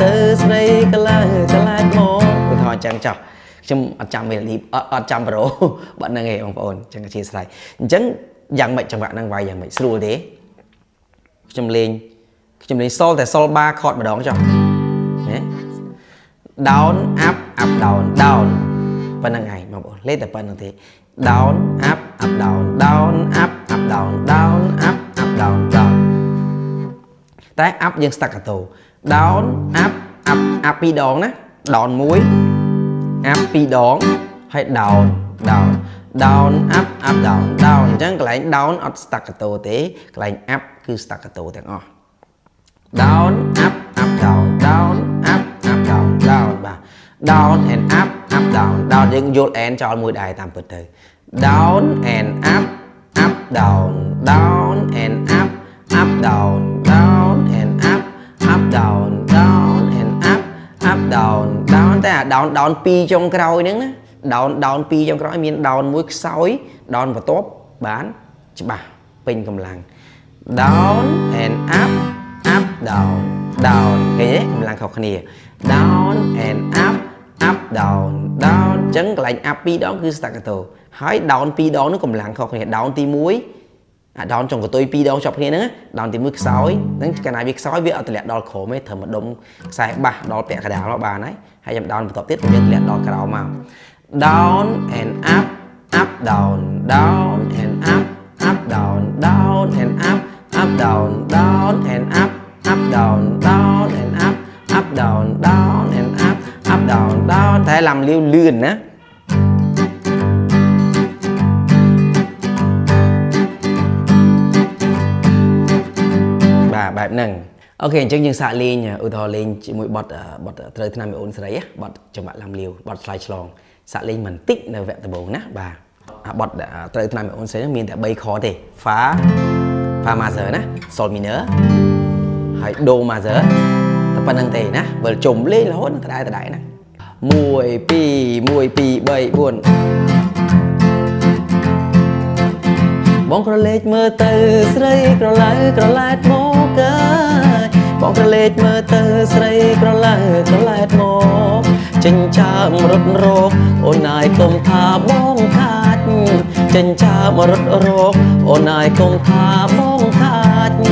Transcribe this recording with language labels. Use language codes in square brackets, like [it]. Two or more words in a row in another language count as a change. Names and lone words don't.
[km] ទៅស្រីកលើកលែតមកឧទាហរណ៍អញ្ចឹងចុះខ្ញុំអត់ចាំ melody អត់ចាំ pro បាត់ហ្នឹងឯងបងប្អូនអញ្ចឹងអធិស្ឋានអញ្ចឹងយ៉ាងម៉េចចង្វាក់ហ្នឹងវាយយ៉ាងម៉េចស្រួលទេខ្ញុំលេង sol តែ [en] sol bar chord [km] ម្ដងចុះណា [en] down up up down down [km] ប៉ុណ្្នឹងឯងបងប្អូនលេងតែ ប៉ុណ្្នឹងទេ [en] down up up down down up up down down up up down down តែ up យើង staccato down up up up [km] ពីរដងណា [en] down មួយ up [km] ពីរដងហើយ [en] down down down up up down down [km] អញ្ចឹងកន្លែង [en] down អត់ staccato [km] ទេកន្លែង [en] up គឺ staccato [km] ទាំងអស់ [en] down up up down down up up down down បាទ down and up up down down [km] យើងយល់ [en] and [km] ចោលមួយដែរតាមពិតទៅ [en] down and up up down down and up up down down and up up down down and up up down down តែ [km] អា [en] down down [km] ពីរចុងក្រោយហ្នឹងណា [en] down down [km] ពីរចុងក្រោយមាន down មួយខ្សោយ down បន្ទាប់បានច្បាស់ពេញកម្លាំង [en] down and up up down down [km] ឃើ ញទេកម្លាំងខុសគ្នា [en] down and up up down down [km] អញ្ចឹងកន្លែង up ពីរដងគឺ staccato ហើយ down ពីរដងនោះកម្លាំងខុសគ្នា down ទី [en] 1អា down [km] ចុងកតុយពីរដងជាប់គ្នាហ្នឹង [en] down [km] ទី1ខ្សោយហ្នឹងកាលណាវាខ្សោយវាអត់ទម្លាក់ដល់ក្រោមទេត្រឹមម្ដុំខ្សែបាសដល់ពាក់កណ្ដាលមកបានហើយចាំ down បន្ទាប់ទៀតយើងទម្លាក់ដល់ក្រោមមក [en] down and up up down down and up up down down and up up down down and up up down down and up up down down and up up down down [km] តែឡាំលាវលឿនណា បាទបែបហ្នឹងអូខេអញ្ចឹងយើងសាកលេងឧទាហរណ៍លេងជាមួយបទត្រូវឆ្នាំមីអូនសេរីបទចង្វាក់ឡាំលាវបទឆ្លើយឆ្លងសាកលេងបន្តិចនៅវគ្គដំបូងណាបាទបទត្រូវឆ្នាំមីអូនសេរីមានតែ3ខទេ [en] fa major [km] ណា [en] sol minor [km] ហើយ [en] do major [km] តែប៉ុណ្្នឹងទេណាវិលជុំលេងរហូតដដែលណា1 2 1 2 3 4 បងក្រឡេកមើលទៅស្រីក្រឡៅក្រឡែតមកអើយបងក្រឡេកមើលទៅស្រីក្រឡៅក្រឡែតមកចិញ្ចើមរត់រកអូនណាយកុំថាបងខាច់ចិញ្ចើមរត់រកអូនណាយកុំថាបងខាច់